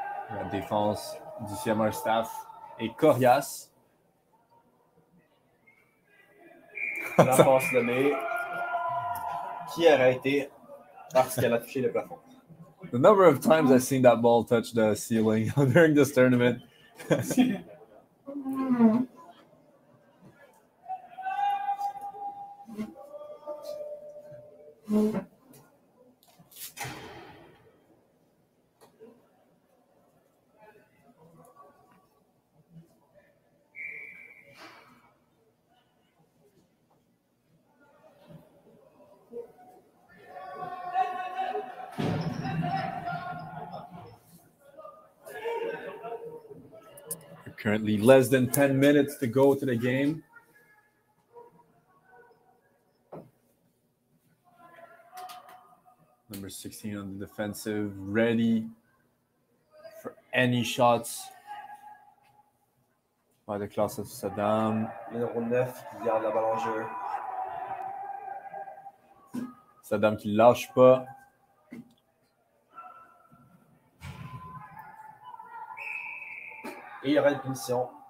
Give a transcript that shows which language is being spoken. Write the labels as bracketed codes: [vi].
[fr] La défense du CMR staff est coriace. La passe donnée qui a arrêté parce qu'elle a touché le plafond. [en] The number of times I've seen that ball touch the ceiling during this tournament. Currently less than 10 minutes to go to the game. Number 16 on the defensive, ready for any shots by the class of Saddam. [fr] Numéro 9 qui garde la balle en jeu. Saddam qui lâche pas. Et il y aura une punition.